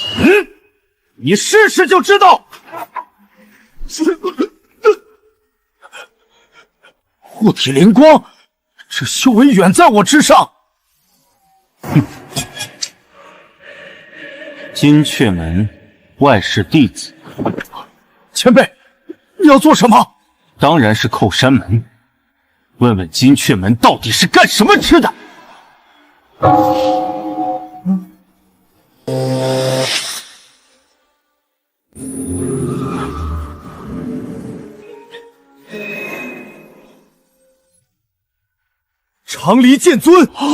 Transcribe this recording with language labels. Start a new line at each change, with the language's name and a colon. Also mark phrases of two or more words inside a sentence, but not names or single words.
Chinese: 你試試就知道。護體靈光，這修為遠在我之上。金闕門外室弟子。前輩，你要做什麼？当然是扣山门。问问金闕门到底是干什么吃的？长离剑尊，